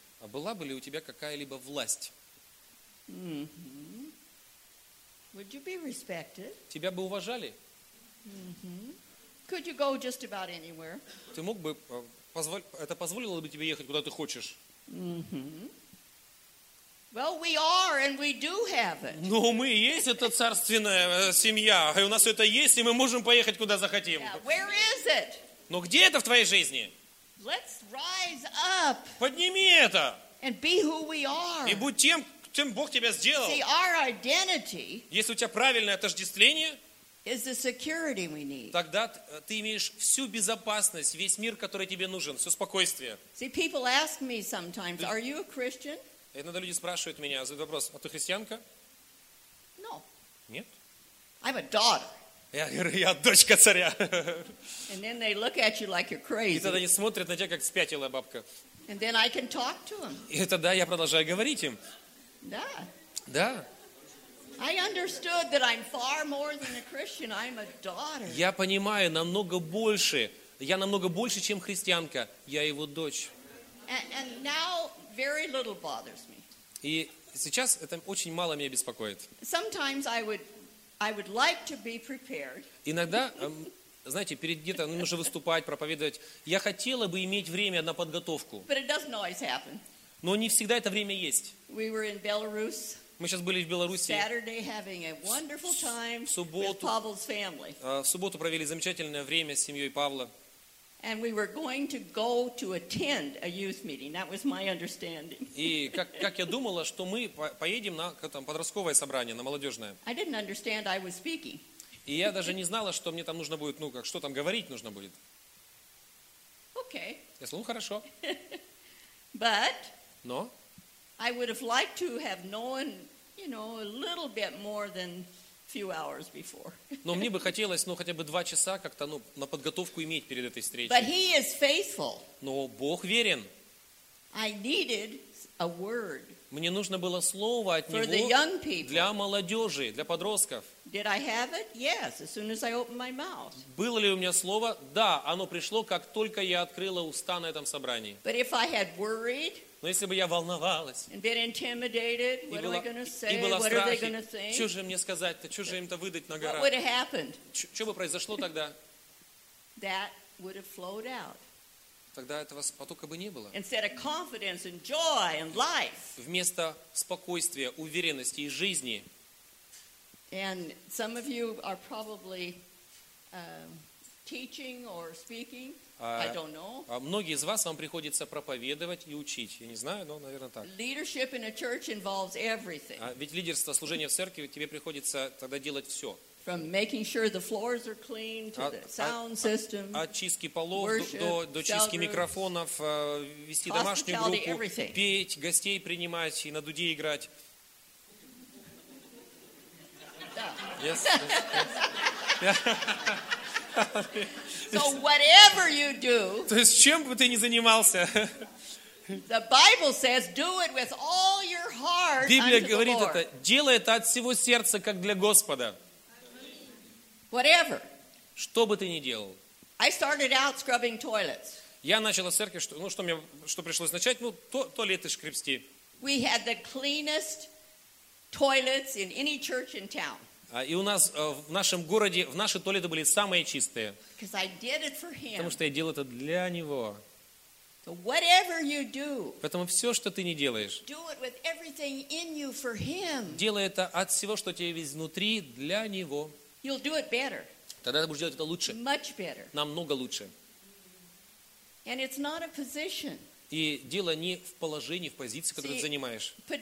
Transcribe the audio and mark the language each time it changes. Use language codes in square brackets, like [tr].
[ru] А была бы ли у тебя какая-либо власть? [en] Mm-hmm. Would you be respected? [ru] Тебя бы уважали? [en] Mm-hmm. Could you go just about anywhere? [ru] Ты мог бы это позволило бы тебе ехать куда ты хочешь? Mm-hmm. [en] Well, we are and we do have it. [ru] Но мы есть эта царственная семья, и у нас это есть, и мы можем поехать куда захотим. [en] Yeah. Where is it? [ru] Но где это в твоей жизни? [en] Let's rise up. [ru] Подними это. [en] And be who we are. [ru] И будь тем, чем Бог тебя сделал. [en] See, our identity, [ru] если у тебя правильное отождествление, [en] is the security we need. [ru] Тогда ты имеешь всю безопасность, весь мир, который тебе нужен, все спокойствие. [en] See, people ask me sometimes, are you a Christian? [ru] Иногда люди спрашивают меня, задают вопрос, а ты христианка? [en] No. [ru] Нет. [en] I'm a daughter. [ru] Я говорю, я дочка царя. [en] And then they look at you like you're crazy. [ru] И тогда они смотрят на тебя, как спятилая бабка. [en] And then I can talk to them. [ru] И тогда я продолжаю говорить им. Да. Да. [en] I understood that I'm far more than a Christian. I'm a daughter. [ru] Я понимаю намного больше. Я намного больше, чем христианка. Я его дочь. [en] And now very little bothers me. [ru] И сейчас это очень мало меня беспокоит. [en] Sometimes I would like to be prepared. [ru] Иногда, знаете, перед где-то нужно выступать, проповедовать. Я хотела бы иметь время на подготовку. [en] But it doesn't always happen. [ru] Но не всегда это время есть. [en] We were in Belarus. [ru] Мы сейчас были в Беларуси. [en] Saturday having a wonderful time with Pavel's family. [ru] В субботу провели замечательное время с семьей Павла. [en] And we were going to go to attend a youth meeting. That was my understanding. [ru] И как я думала, что мы поедем на там подростковое собрание, на молодежное. [en] I didn't understand I was speaking. [ru] И я даже не знала, что мне там нужно будет, ну как что там говорить нужно будет. [en] Okay. [ru] Я сказала, ну хорошо. [en] But no. I would have liked to have known, you know, a little bit more than a few hours before. [ru] Но мне бы хотелось, ну хотя бы 2 часа как-то, ну, на подготовку иметь перед этой встречей. [en] But he is faithful. [ru] Но Бог верен. [en] I needed a word. [ru] Мне нужно было слово от него. [en] For the young people. [ru] Для молодёжи, для подростков. [en] Did I have it? Yes, as soon as I opened my mouth. [ru] Было ли у меня слово? Да, оно пришло, как только я открыла уста на этом собрании. [en] But if I had worried, [ru] но если бы я волновалась, [en] and been intimidated, what are they going to say? [ru] И была в страхе, что же мне сказать-то, что же им-то выдать на гора? [en] What would have happened? [ru] Что бы произошло тогда? [en] That would have flowed out. [ru] Тогда этого потока бы не было. [en] Instead of confidence and joy and life. [ru] Вместо спокойствия, уверенности и жизни. [en] And some of you are probably teaching or speaking. I don't know. [ru] Многие из вас вам приходится проповедовать и учить. Я не знаю, но, наверное, так. [en] Leadership in a church involves everything. [ru] Ведь лидерство, служение в церкви, тебе приходится тогда делать все. [en] From making sure the floors are clean to the sound system. [ru] От чистки полов до чистки микрофонов, вести домашнюю группу, петь, гостей принимать и на дуде играть. [en] Yes. So whatever you do. [ru] То есть чем бы ты ни занимался. [en] The Bible says, do it with all your heart. [ru] Библия говорит это, делай это от всего сердца, как для Господа. [en] Whatever. [ru] Что бы ты ни делал. [en] I started out scrubbing toilets. [ru] Я начала в церкви, что пришлось начать, ну туалеты шкребсти. [en] We had the cleanest toilets in any church in town. [ru] И у нас в нашем городе, в наши туалеты были самые чистые. Потому что я делал это для него. [en] So whatever you do, [ru] поэтому все, что ты не делаешь, [en] do it with everything in you for him. [ru] Делай это от всего, что у тебя есть внутри, для него. [en] You'll do it better. [ru] Тогда ты будешь делать это лучше. [en] Much better. [ru] Намного лучше. [en] And it's not a position. [ru] И дело не в положении, в позиции, которую ты занимаешь.